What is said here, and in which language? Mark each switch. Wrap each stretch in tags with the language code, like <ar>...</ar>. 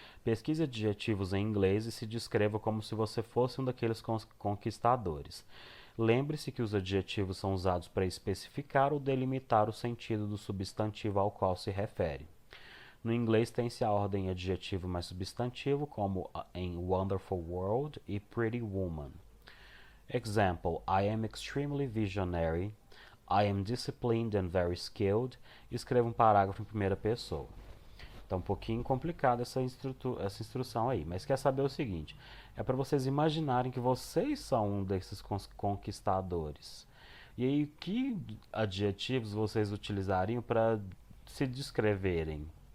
<pt>Pesquise adjetivos em inglês e se descreva como se você fosse um daqueles conquistadores. Lembre-se que os adjetivos são usados para especificar ou delimitar o sentido do substantivo ao qual se refere. No inglês tem-se a ordem adjetivo mais substantivo, como em Wonderful World e Pretty Woman.</pt> <en>Example: I am extremely visionary. I am disciplined and very skilled.</en> <pt>Escreva um parágrafo em primeira pessoa. Então, um pouquinho complicada essa instrução aí. Mas quer saber o seguinte: é para vocês imaginarem que vocês são um desses conquistadores. E aí, que adjetivos vocês utilizariam para se descreverem?</pt>